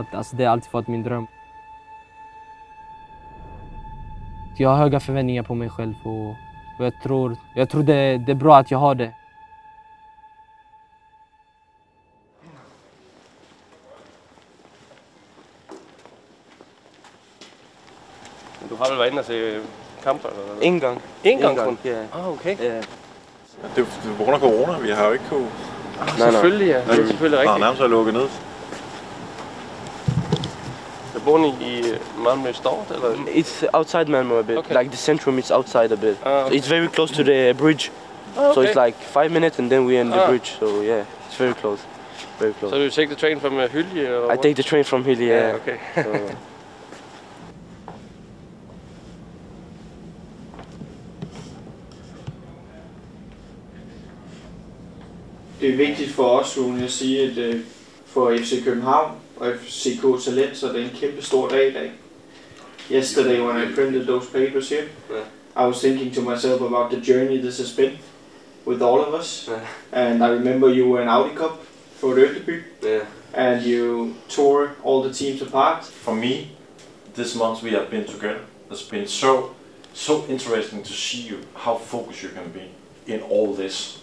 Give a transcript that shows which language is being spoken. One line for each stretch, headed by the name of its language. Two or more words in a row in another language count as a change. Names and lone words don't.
Swedish: Alltså det har alltid varit min dröm. Jag har höga förväntningar på mig själv och jag tror det är bra att jag har det. Du har väl varit inne och se kamper? Eller?
Danish: En gang. En gang kun? Ja. Ah, okay. Ja. Det er på grund af corona, vi har jo ikke kunnet... Selvfølgelig, ja. Det er selvfølgelig rigtigt. nærmest er lukket ned.
Swedish: Så bor ni i Malmö stad, eller?
English: It's outside Malmö a bit. Okay. Like the centrum is outside a bit. Okay. So it's very close to the bridge. Okay. So it's like 5 minutes and then we're in the bridge. So yeah, it's very close. Very close. So you take the train from Hyllie? Or I take the train from Hyllie, yeah. Okay. So,
Danish: Det er vigtigt for os, Rune, at sige, at for FC København og FCK Talent, så det er en kæmpe stor dag i dag.
English: Yesterday when I printed those papers here, I was thinking to myself about the journey this has been with all of us. And I remember you were in Audi Cup for Rødeby, and you tore all the teams apart. For me, this month we have been together, it's been so interesting to see you, how focused you can be in all this.